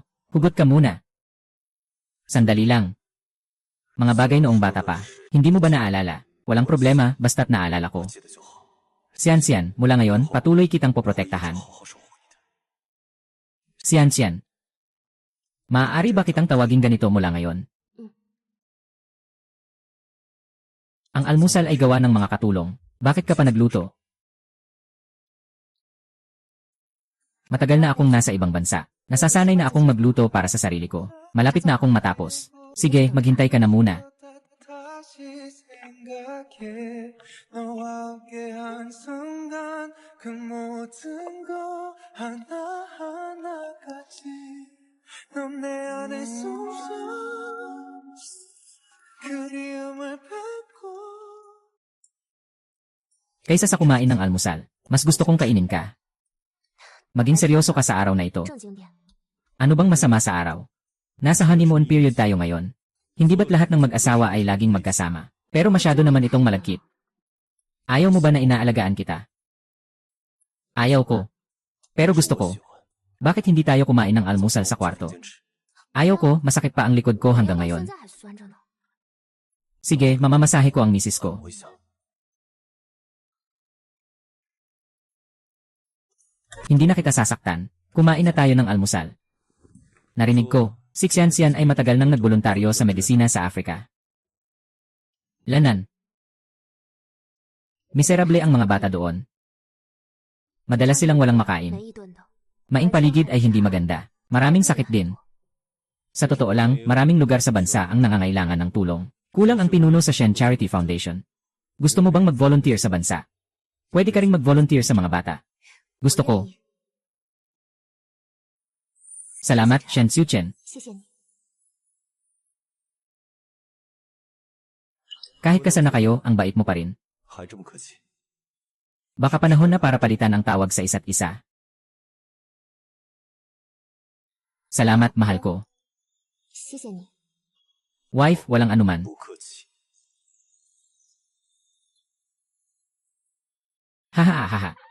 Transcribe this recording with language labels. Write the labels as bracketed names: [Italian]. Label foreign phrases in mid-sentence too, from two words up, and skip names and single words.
[Filipino] Hugot ka muna. Sandali lang. Mga bagay noong bata pa, hindi mo ba naalala? Walang problema, basta't naalala ko. [Chinese] 记得就好， [Filipino] Sian, mula ngayon, patuloy kitang poprotektahan. [Chinese] 好好守护你的。 [Filipino] Sian. Maaari ba kitang tawagin ganito mula ngayon? Ang almusal ay gawa ng mga katulong. Bakit ka pa nagluto? Matagal na akong nasa ibang bansa. Nasasanay na akong magluto para sa sarili ko. Malapit na akong matapos. Sige, maghintay ka na muna. [Korean] 다시 생각해 너와 함께한 순간 그 모든 거 하나하나까지 넌 내 안에 숨쉬어 그리움을 뱉고 [Filipino] Kaysa sa kumain ng almusal, mas gusto kong kainin ka. Maging seryoso ka sa araw na ito. [Chinese] 正经点。 [Filipino] Ano bang masama sa araw? Nasa [English] honeymoon period [Filipino] tayo ngayon. Hindi ba't lahat ng mag-asawa ay laging magkasama? Pero masyado naman itong malagkit. Ayaw mo ba na inaalagaan kita? Ayaw ko. Pero gusto ko. [Chinese] 喜欢， [Filipino] Bakit hindi tayo kumain ng almusal sa kwarto? [Chinese] 坚持。 [Filipino] Ayaw ko, masakit pa ang likod ko hanggang [Chinese] 现 [Filipino] ngayon. [Chinese] 在还酸着呢。 [Filipino] Sige, mamamasahe ko ang misis ko. [Chinese] 我想， [Filipino] Hindi na kita sasaktan. Kumain na tayo ng almusal. Narinig ko, si Xian ay matagal nang nagboluntaryo sa medisina sa Africa. Lanan. Miserable ang mga bata doon. Madalas silang walang makain. [Chinese] 一顿的。 [Filipino] Maing paligid ay hindi maganda. Maraming sakit din. Sa totoo lang, maraming lugar sa bansa ang nangangailangan ng tulong. Kulang ang pinuno sa Shen Charity Foundation. Gusto mo bang mag-volunteer sa bansa? Pwede ka ring mag-volunteer sa mga bata. Gusto ko. [Chinese] 我愿意 [Filipino] Salamat, Shen Xiuchen. [Chinese] 谢谢你。 [Filipino] Kahit kasana kayo, ang bait mo pa rin. [Chinese] 还这么客气。 [Filipino] Baka panahon na para palitan ang tawag sa isa't isa. Salamat, mahal ko. [Chinese] 谢谢你。 [Filipino] Wife, walang anuman. [Chinese] 不客气。 Hahaha.